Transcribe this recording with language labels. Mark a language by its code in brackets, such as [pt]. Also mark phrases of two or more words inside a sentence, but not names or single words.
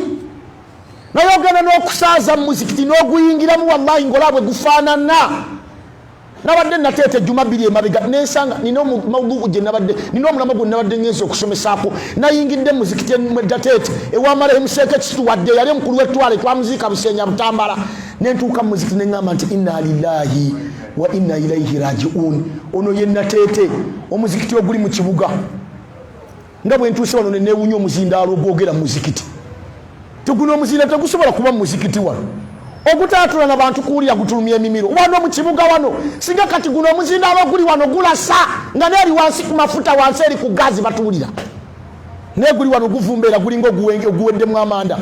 [lg] Naye ogenda n'okusaaza mu muzikiti n'oguyingiramu wallahi ng'olabwe gufaanana. Nabadde nateete juma bbiri emabega nensanga nina omawugu gye nabadde, nina omulama gwe nabadde ngenza okusomesaako, nayingidde mu muzikiti eddateete ewamalayo Seeke Kisitu wadde yali omukulu w'ettwale twamuziika Buseenya Butambala. Nentuuka mu muzikiti neŋŋamba nti [ar] إنا لله وإنا إليه راجعون. [lg] Ono ye nateete omuzikiti oguli mu kibuga, nga bwe ntuuse wano ne neewunya omuzindaalo ogwogera mu muzikiti. Teguno omuzinda tegusobola kuba mu muzikiti wano, ogutaatula n'abantu kuwulira gutulumya emimiro wano mu kibuga wano. Singa kati guno omuzindaalo oguli wano gulasa nga neeri wansi ku mafuta, wansi eri ku gaazi batuwulira, naye guli wano guvumbeera gulinga oguweddemu amanda.